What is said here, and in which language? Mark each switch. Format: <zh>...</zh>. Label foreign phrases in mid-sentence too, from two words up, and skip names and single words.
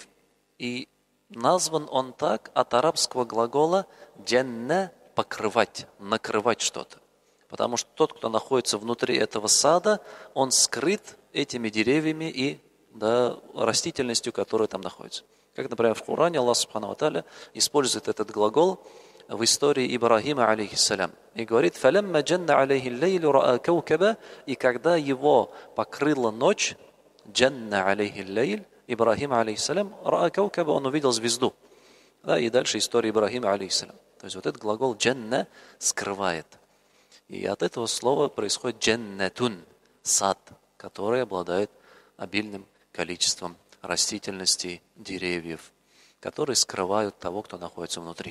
<ru>И назван он так от арабского глагола джанна – покрывать, накрывать что-то. Потому что тот, кто находится внутри этого сада, он скрыт этими деревьями и растительностью, которая там находится. Как, например, в Коране Аллах</ru> <ar>سبحانه وتعالى</ar> <ru>использует этот глагол в истории Ибрахима, алейхиссалям. И говорит,</ru> <ar>«فلما جن عليه الليل رأى كوكبا»,</ar> <ru>и когда его покрыла ночь,</ru> <ar>جن عليه الليل، إبراهيم، عليه السلام، رأى كوكبا,</ar> <ru>он увидел звезду. И дальше история Ибрахима, алейхиссалям. То есть вот этот глагол джанна скрывает. И от этого слова происходит джаннатун, сад, который обладает обильным количеством растительности, деревьев, которые скрывают того, кто находится внутри.</ru>